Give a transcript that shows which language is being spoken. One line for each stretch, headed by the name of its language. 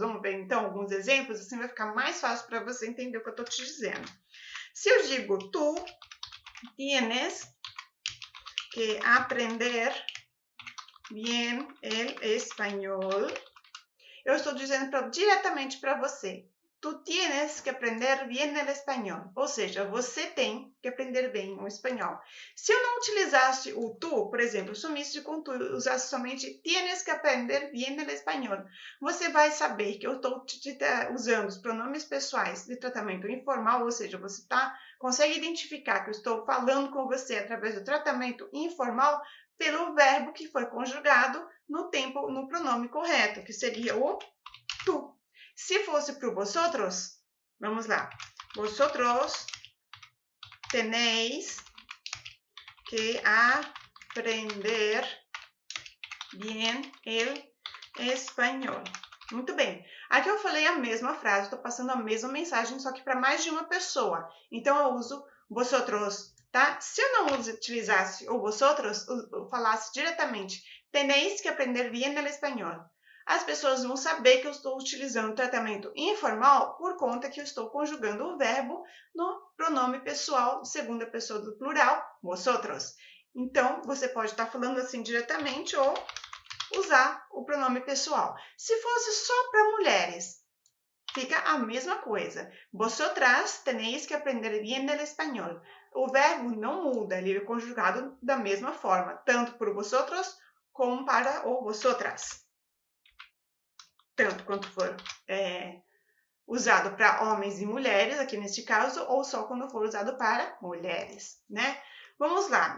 Portuguese: Vamos ver então alguns exemplos, assim vai ficar mais fácil para você entender o que eu estou te dizendo. Se eu digo
Spanish: tu tienes que aprender bien el español,
Portuguese: eu estou dizendo diretamente para você.
Spanish: Tu tienes que aprender bien el español.
Portuguese: Ou seja, você tem que aprender bem o espanhol. Se eu não utilizasse o tu, por exemplo, sumisse com tu, usasse somente
Spanish: tienes que aprender bien el español,
Portuguese: você vai saber que eu estou usando os pronomes pessoais de tratamento informal, ou seja, você consegue identificar que eu estou falando com você através do tratamento informal pelo verbo que foi conjugado no pronome correto, que seria o tu. Se fosse para o vosotros, vamos lá.
Spanish: Vosotros tenéis que aprender bien el español.
Portuguese: Muito bem. Aqui eu falei a mesma frase, estou passando a mesma mensagem, só que para mais de uma pessoa. Então eu uso vosotros, tá? Se eu não utilizasse o vosotros, eu falasse diretamente,
Spanish: tenéis que aprender bien el español.
Portuguese: As pessoas vão saber que eu estou utilizando o tratamento informal por conta que eu estou conjugando o verbo no pronome pessoal, segunda pessoa do plural, vosotros. Então, você pode estar falando assim diretamente ou usar o pronome pessoal. Se fosse só para mulheres, fica a mesma coisa.
Spanish: Vosotras tenéis que aprender bien el español.
Portuguese: O verbo não muda, ele é conjugado da mesma forma, tanto para o vosotros como para o vosotras. Tanto quanto for usado para homens e mulheres, aqui neste caso, ou só quando for usado para mulheres, né? Vamos lá.